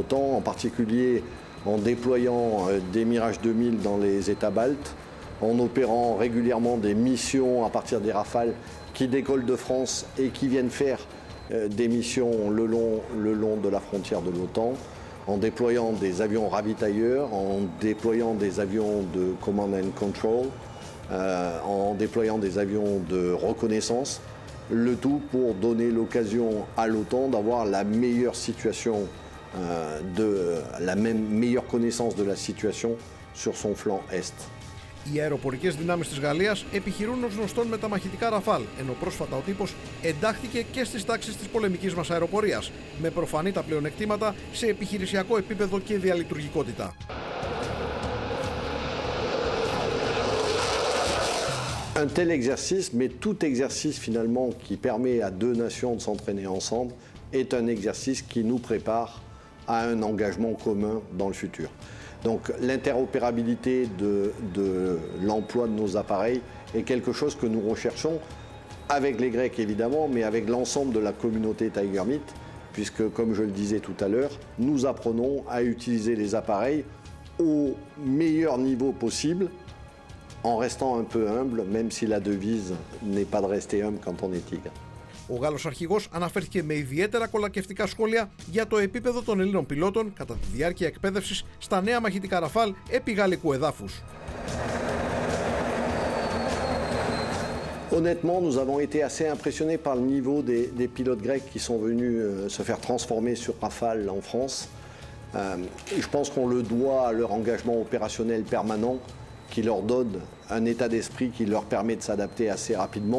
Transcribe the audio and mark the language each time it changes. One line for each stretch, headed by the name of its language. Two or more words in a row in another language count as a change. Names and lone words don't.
French: l'OTAN, en particulier en déployant des Mirage 2000 dans les États baltes, en opérant régulièrement des missions à partir des Rafales qui décollent de France et qui viennent faire des missions le long de la frontière de l'OTAN, en déployant des avions ravitailleurs, en déployant des avions de
English: command and control,
French: en déployant des avions de reconnaissance, le tout pour donner l'occasion à l'OTAN d'avoir la meilleure situation, meilleure connaissance de la situation sur son flanc est.
Greek: Οι αεροπορικές δυνάμεις της Γαλλίας επιχειρούν ως γνωστόν με τα μαχητικά Ραφάλ, ενώ πρόσφατα ο τύπος εντάχθηκε και στις τάξεις της πολεμικής μας αεροπορίας, με προφανή τα πλεονεκτήματα σε επιχειρησιακό επίπεδο και διαλειτουργικότητα.
French: Un tel exercice, mais tout exercice finalement qui permet à deux nations de s'entraîner ensemble, est un exercice qui nous prépare à un engagement commun dans le futur. Donc l'interopérabilité de l'emploi de nos appareils est quelque chose que nous recherchons avec les Grecs évidemment, mais avec l'ensemble de la communauté Tiger Meet, puisque comme je le disais tout à l'heure, nous apprenons à utiliser les appareils au meilleur niveau possible, en restant un peu humble, même si la devise n'est pas de rester humble quand on est tigre.
Greek: Ο Γάλλος αρχηγός αναφέρθηκε με ιδιαίτερα κολακευτικά σχόλια για το επίπεδο των Ελλήνων πιλότων κατά τη διάρκεια εκπαίδευσης στα νέα μαχητικά Ραφάλ επί γαλλικού εδάφους.
French: Honnêtement, nous avons été assez impressionnés par le niveau des pilotes grecs qui sont venus se faire transformer sur Rafale en France. Et je pense qu'on le doit à leur engagement opérationnel permanent qui leur donne un état d'esprit qui leur permet de s'adapter assez rapidement.